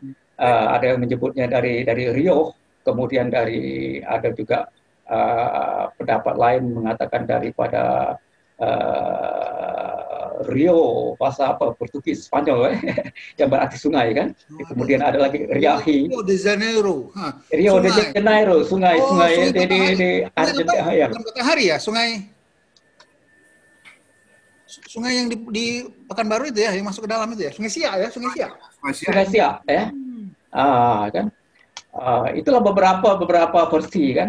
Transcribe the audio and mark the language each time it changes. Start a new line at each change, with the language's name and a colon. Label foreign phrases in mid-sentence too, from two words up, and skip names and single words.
Indonesian: Ada yang menyebutnya dari Rio, kemudian ada juga pendapat lain mengatakan daripada Rio, bahasa Portugis, Spanyol, yang berarti sungai kan. Kemudian ada lagi Riahi. Rio de Janeiro. Rio de Janeiro, sungai di Argentina ya. Bukan Matahari ya, sungai yang di Pekanbaru itu ya, yang masuk ke dalam itu ya, Sungai Siak ya, Sungai Siak. Sungai Siak ya. Kan. Itulah beberapa versi kan.